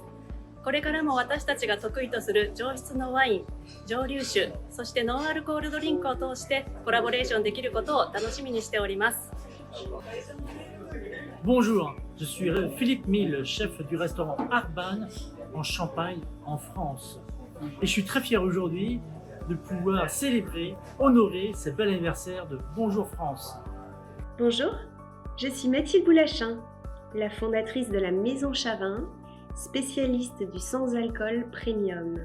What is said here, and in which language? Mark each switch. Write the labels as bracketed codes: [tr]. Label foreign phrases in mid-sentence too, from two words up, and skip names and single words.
[ja] これからも私たちが得意とする上質のワイン、蒸留酒、そしてノンアルコールドリンクを通してコラボレーションできることを楽しみにしております。 [fr] Bonjour, je suis Philippe Mille, chef du restaurant Arban en Champagne, en France. Et je suis très fier aujourd'hui de pouvoir célébrer, honorer ce bel anniversaire de Bonjour France. Bonjour, je suis Mathilde Boulachin, la fondatrice de la Maison Chavin, spécialiste du sans-alcool premium.